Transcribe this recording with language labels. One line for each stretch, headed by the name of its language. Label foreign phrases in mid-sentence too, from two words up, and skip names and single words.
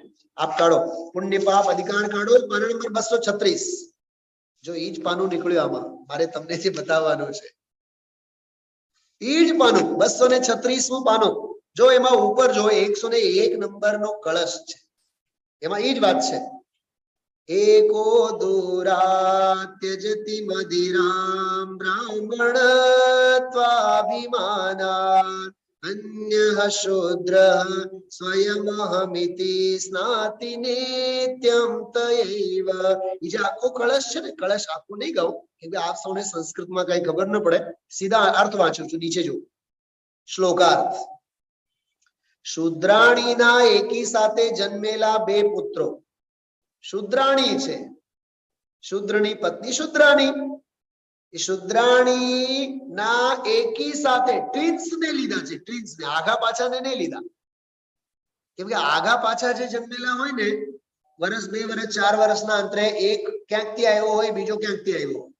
Gujarati: આપ કાઢો પુણ્ય પાપ અધિકાર, કાઢો પાના નંબર 236. જો ઈ જ પાનું નીકળ્યું આમાં, મારે તમને જે બતાવવાનું છે ઈ જ પાનું 236મું પાનું. જો એમાં ઉપર જો 101 નંબરનો કળશ છે, એમાં ઈ જ વાત છે.
Sanskrit: एको दूरात्यजति मदिरां ब्राह्मणत्वाभिमानात् अन्यः शूद्र स्वयमहमिति स्नाति नित्यं तयैव।
Gujarati: યે જો આખો કલશ હૈ ને, કલશ આખો નહીં ગાઉં ક્યોંકિ આપ સૌને સંસ્કૃત મેં કઈ ખબર ન પડે, સીધા અર્થ વાંચૂ છૂ। નીચે જો શ્લોકાર્થ, શૂદ્રાણી ના એકી સાથે જન્મેલા બે પુત્રો, શૂદ્રાણી છે, શૂદ્રની પત્ની શૂદ્રાણી, શુદ્રાણી ના એકી સાથે ટ્વિન્સ ને લીધા છે, ટ્વિન્સ ને, આઘા પાછા ને નહીં લીધા, કેમ કે આઘા પાછા જે જન્મેલા હોય ને, વર્ષ 2 વર્ષ 4 વર્ષના અંતરે એક ક્યાંકથી આવ્યો હોય, બીજો ક્યાંકથી આવ્યો હોય.